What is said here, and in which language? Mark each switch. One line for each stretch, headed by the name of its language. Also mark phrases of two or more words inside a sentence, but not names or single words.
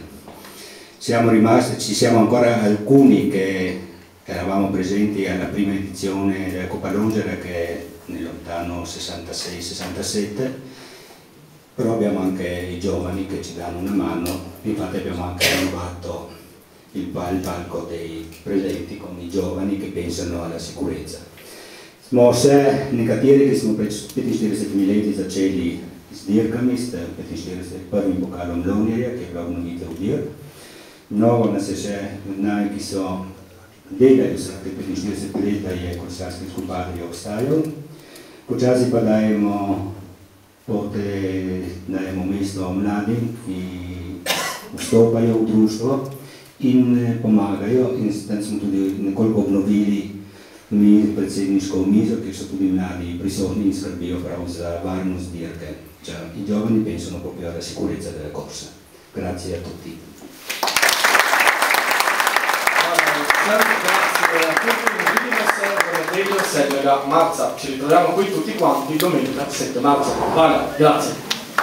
Italian: Ci siamo ancora alcuni che eravamo presenti alla prima edizione della Coppa Longere, che è nel lontano 66-67, però abbiamo anche i giovani che ci danno una mano. Infatti abbiamo anche rinnovato il palco dei presenti con i giovani che pensano alla sicurezza.
Slovenian: Smo se nekateri, ki smo pred 45 leti začeli z dirkami, s 45. pokalom Lonjerja, ki je bila obnovitev dir. Mnogo nas je še med nami, ki so delali vseh 45 let, da je Kolesarski klub Adria obstajal. Počasi pa dajemo mesto mladim, ki vstopajo v društvo in pomagajo, in s tem smo tudi nekoliko obnovili mi predsedniško mizo, kjer so tudi mladi prisotni in skrbijo prav za varnost dirke.
Italian: I giovani pensano proprio alla sicurezza della corsa. Grazie a tutti. Grazie a tutti,
Slovenian: vidimo se
Italian: venerdì 7 marzo, ci ritroviamo qui tutti quanti domenica 7 marzo. Vale, grazie.